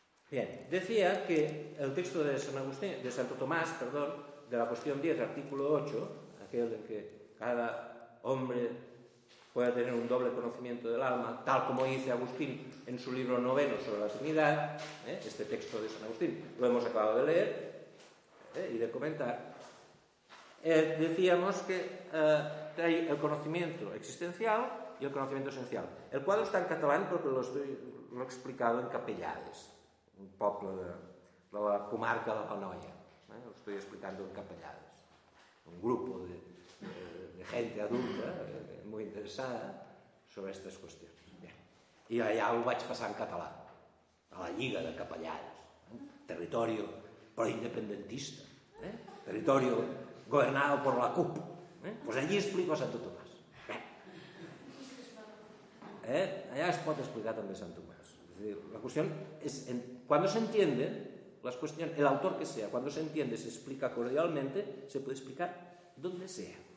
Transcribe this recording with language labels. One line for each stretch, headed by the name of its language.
Spanish: Bien, decía que el texto de San Agustín, de Santo Tomás, perdón, de la cuestión 10, artículo 8, aquel en que cada hombre pueda tener un doble conocimiento del alma, tal como dice Agustín en su libro noveno sobre la Trinidad, este texto de San Agustín lo hemos acabado de leer y de comentar, decíamos que hay el conocimiento existencial y el conocimiento esencial. El cuadro está en catalán porque lo estoy lo explicado
Catalan: en Capellades, un poble de la comarca de l'Anoia.
Spanish: Lo estoy explicando en Capellades. Un grupo de gente adulta, muy interesada, sobre estas cuestiones. Bien. Y allá lo
Catalan: vaig passar en català, a la Lliga de Capellades.
Spanish: Territorio pro-independentista. Territorio gobernado por la CUP. Pues allí explico Santo Tomás. Allá
Catalan: es pot
Spanish: explicar también Santo Tomás. Es decir, la cuestión es, cuando se entiende, las cuestiones, el autor que sea, cuando se entiende, se explica cordialmente, se puede explicar donde sea.